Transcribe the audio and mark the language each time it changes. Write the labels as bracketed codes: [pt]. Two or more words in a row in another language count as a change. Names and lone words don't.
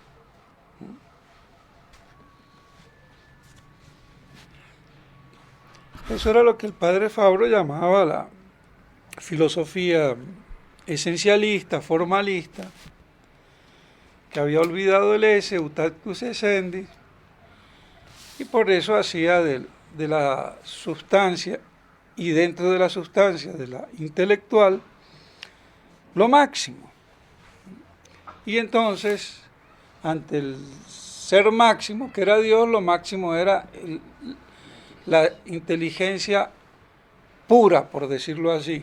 [es] Eso era lo que el padre Fabro llamaba la filosofía esencialista, formalista, que había olvidado el S, [la] ut actus essendis, [es] y por eso hacía de la sustancia, y dentro de la sustancia de la intelectual, lo máximo. Y entonces, ante el ser máximo, que era Dios, lo máximo era la inteligencia pura, por decirlo así.